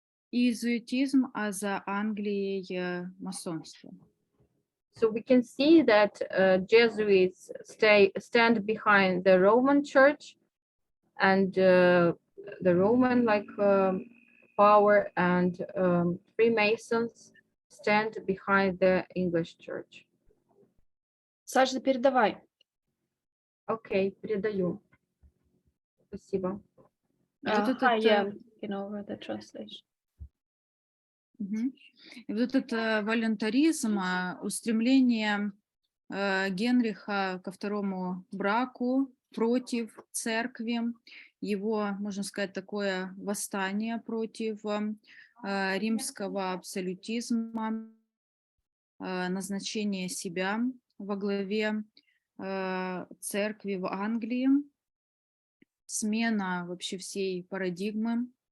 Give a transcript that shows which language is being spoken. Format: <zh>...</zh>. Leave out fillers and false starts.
<ru>Иезуитизм, а за Англией масонство.</ru> <en>So we can see that Jesuits stand behind the Roman Church and the Roman power, and Freemasons stand behind the English Church.</en> <ru>Саша, передавай. Окей, передаю. Спасибо.</ru> <en>Hi, yeah, over the translation.</en> <ru>И вот этот волюнтаризм, устремление Генриха ко второму браку против церкви, его, можно сказать, такое восстание против римского абсолютизма, назначение себя во главе церкви в Англии, смена вообще всей парадигмы.</ru>